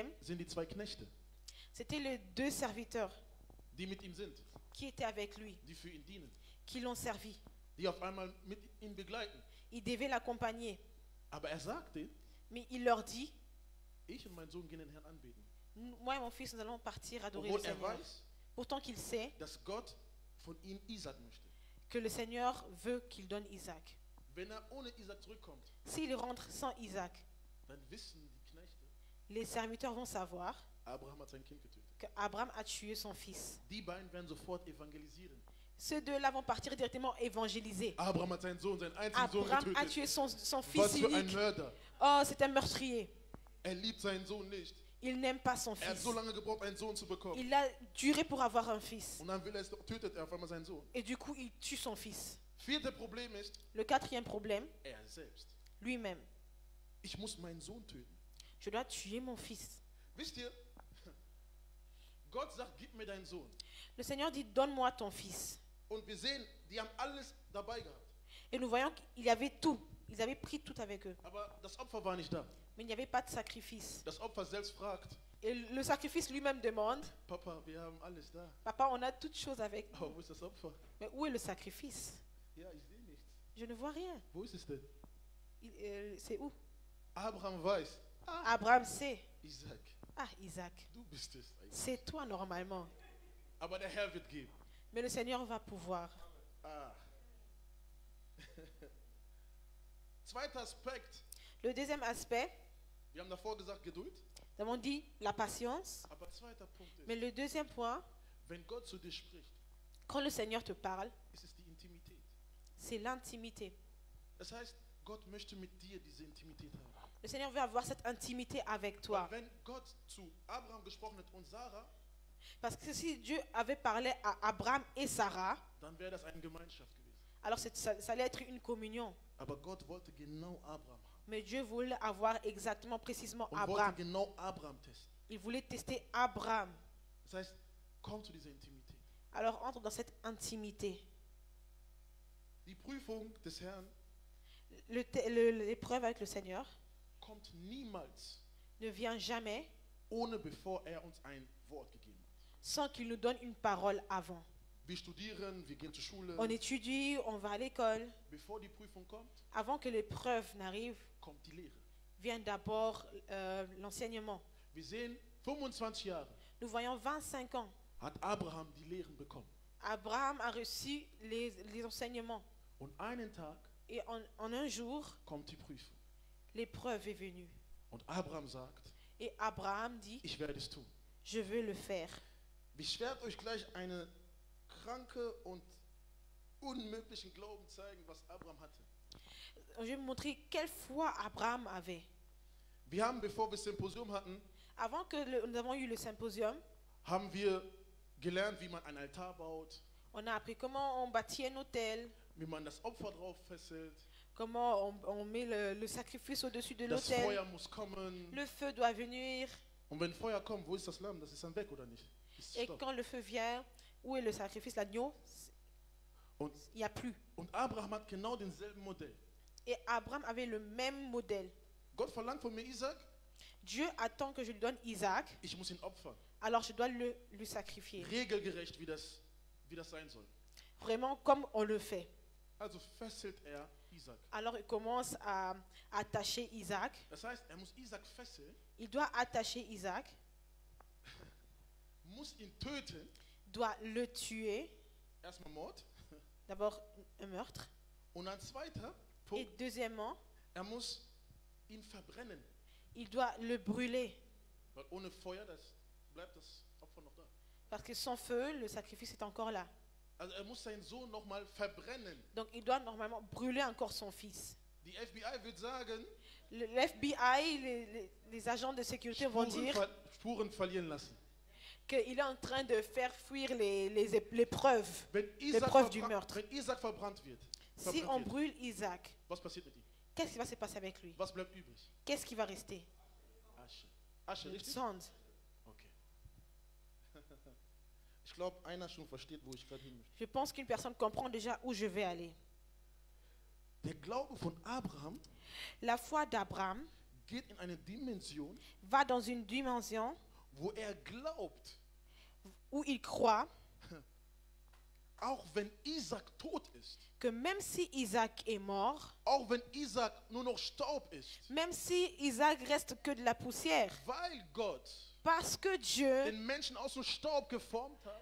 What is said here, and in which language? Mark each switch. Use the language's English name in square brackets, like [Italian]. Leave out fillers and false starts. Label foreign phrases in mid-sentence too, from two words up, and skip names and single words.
[German] sind die 2 Knechte. [French] c'était les 2 serviteurs. [German] die mit ihm sind, [French] qui étaient avec lui, [German] die für ihn dienen, [French] qui l'ont servi. [German] die auf einmal mit ihm begleiten. [French] Ils devaient l'accompagner. [German] Aber er sagte, [French] Mais il leur dit, [German] ich und mein Sohn gehen den Herrn anbeten. [French] moi et mon fils, nous allons partir adorer le [German] Obwohl er [French] Seigneur. [German] weiß, [French] Pourtant qu'il sait [German] dass Gott von ihm Isaac möchte. [French] que le Seigneur veut qu'il donne Isaac. [German] Wenn er ohne Isaac zurückkommt, [French] S'il rentre sans Isaac, [German] dann wissen die Knechte, [French] les serviteurs vont savoir [German] Abraham hat sein Kind getötet. [French] qu'Abraham a tué son fils. [German] Die beiden werden sofort evangelisieren. [French] Ces deux-là vont partir directement évangéliser. [German] Abraham hat seinen Sohn, seinen einzigen Sohn [French] Abraham a [German] getötet. [French] tué son [German] Was [French] fils [German] für ein [French] unique. [German] Mörder. [French] Oh, c'est un meurtrier. [German] Er liebt seinen Sohn nicht. [French] Il n'aime pas son [German] Er hat [French] fils. [German] so lange gebraucht, einen Sohn zu bekommen. [French] Il a duré pour avoir un fils. [German] Und dann tötet er auf einmal seinen Sohn. [French] Et du coup, il tue son fils. [German] Viertes Problem ist, [French] Le quatrième problème, [German] er selbst. [French] lui-même. [German] Ich muss meinen Sohn töten. [French] Je dois tuer mon fils. [German] Wisst ihr, Gott sagt, gib mir deinen Sohn. [French] Le Seigneur dit, donne-moi ton fils. [German] Und wir sehen, die haben alles dabei gehabt. [French] Et nous voyons qu'il y avait tout. Ils avaient pris tout avec eux. [German] Aber das Opfer war nicht da. [French] Mais il n'y avait pas de sacrifice. [German] Das Opfer selbst fragt, [French] Et le sacrifice lui-même demande, [German] Papa, wir haben alles da. [French] papa, on a toutes choses avec nous. [German] Aber wo ist das Opfer? [French] Mais où est le sacrifice? [German] Ja, ich sehe nichts. [French] Je ne vois rien. [German] Wo ist es denn? [French] C'est où? [German] Abraham weiß, [French] Abraham sait. [German] Isaac, [French] Ah, Isaac. [German] du bist es eigentlich. [French] C'est toi normalement. [German] Aber der Herr wird geben. [French] Mais le Seigneur va pouvoir. [German] Ah. Zweiter Aspekt. [French] Le deuxième aspect, [German] Wir haben davor gesagt Geduld. [French] nous avons dit la patience. [German] Aber zweiter Punkt ist, [French] Mais le deuxième point, [German] wenn Gott zu dir spricht, [French] quand le Seigneur te parle, [German] ist es die Intimität. [French] c'est l'intimité. [German] Das heißt, Gott möchte mit dir diese Intimität haben. [French] Le Seigneur veut avoir cette intimité avec toi. [German] Weil wenn Gott zu Abraham gesprochen hat und Sarah, [French] Parce que si Dieu avait parlé à Abraham et Sarah, [German] dann wäre das eine Gemeinschaft gewesen. [French] alors ça allait être une communion. [German] Aber Gott wollte genau Abraham haben. [French] Mais Dieu voulait avoir exactement, précisément [German] Und wollte [French] Abraham. [German] genau Abraham testen. [French] Il voulait tester Abraham. [German] Das heißt, komm zu dieser Intimität. [French] Alors entre dans cette intimité. [German] Die Prüfung des Herrn [French] L'épreuve avec le Seigneur [German] kommt niemals, [French] ne vient jamais [German] ohne bevor er uns ein Wort gegeben hat. [French] sans qu'il nous donne une parole avant. [German] Wir studieren, wir gehen zur Schule. [French] On étudie, on va à l'école. [German] Bevor die Prüfung kommt, [French] Avant que l'épreuve n'arrive, [German] kommt die Lehre. [French] vient d'abord l'enseignement. [German] Wir sehen, 25 Jahre [French] Nous voyons 25 ans. [German] hat Abraham die Lehren bekommen. [French] Abraham a reçu les enseignements. [German] Und einen Tag [French] Et en un jour, [German] kommt die Prüfung. [French] l'épreuve est venue. [German] Und Abraham sagt, [French] Et Abraham dit, [German] ich werde es tun. [French] je veux le faire. [German] Ich werde euch gleich eine kranke und unmöglichen Glauben zeigen, was Abraham hatte. [French] Je vais vous montrer quelle foi Abraham avait. [German] Wir haben, bevor wir das Symposium hatten, [French] Avant que nous avons eu le symposium, [German] haben wir gelernt, wie man einen Altar baut, [French] on a appris comment on bâtit un hôtel, [German] wie man das Opfer drauf fesselt. [French] comment on met le sacrifice au-dessus de [German] Das [French] l'autel. [German] Feuer muss kommen. [French] Le feu doit venir. [German] Und wenn Feuer kommt, wo ist das Lamm? Das ist dann weg, oder nicht? Ist [French] Et [German] Stopp. [French] quand le feu vient, où est le sacrifice, l'agneau? [German] Und, [French] Il n'y a plus. [German] und Abraham hat genau denselben Modell. [French] Et Abraham avait le même modèle. [German] Gott verlangt von mir Isaac, [French] Dieu attend que je lui donne Isaac, [German] ich muss ihn opfern. [French] alors je dois lui sacrifier. [German] Regelgerecht, wie das sein soll. [French] Vraiment comme on le fait. [German] Also fesselt er Isaac. [French] Alors il commence à attacher Isaac. [German] Das heißt, er muss Isaac fesseln, [French] Il doit attacher Isaac, [German] muss ihn töten. [French] doit le tuer. [German] Erstmal Mord. [French] D'abord un meurtre. [German] Und ein zweiter [French] Et [German] Punkt, [French] deuxièmement, [German] er muss ihn verbrennen. [French] il doit le brûler. [German] Weil ohne Feuer bleibt das Opfer noch da. [French] Parce que sans feu, le sacrifice est encore là. [German] Also er muss seinen Sohn nochmal verbrennen. [French] Donc il doit normalement brûler encore son fils. [German] Die FBI wird sagen, [French] Le FBI, les agents de sécurité vont dire [German] Spuren verlieren lassen. [French] qu'il est en train de faire fuir les preuves. [German] Wenn [French] preuves du meurtre. [German] Wenn Isaac verbrannt wird, [French] Si on brûle Isaac, [German] was passiert mit ihm? [French] qu'est-ce qui va se passer avec lui? [German] Was bleibt übrig? [French] Qu'est-ce qui va rester? [German] Asche. Asche, [French] Une [German] richtig? [French] sonde. [German] Okay. Ich glaube, einer schon versteht, wo ich gerade hin möchte. [French] Je pense qu'une personne comprend déjà où je vais aller. [German] Der Glaube von Abraham [French] La foi d'Abraham [German] geht in eine Dimension, [French] va dans une dimension [German] wo er glaubt, [French] où il croit [German] auch wenn Isaac tot ist, [French] que même si Isaac est mort, [German] auch wenn Isaac nur noch Staub ist, [French] même si Isaac reste que de la poussière, [German] weil Gott [French] parce que Dieu [German] den Menschen aus dem Staub geformt hat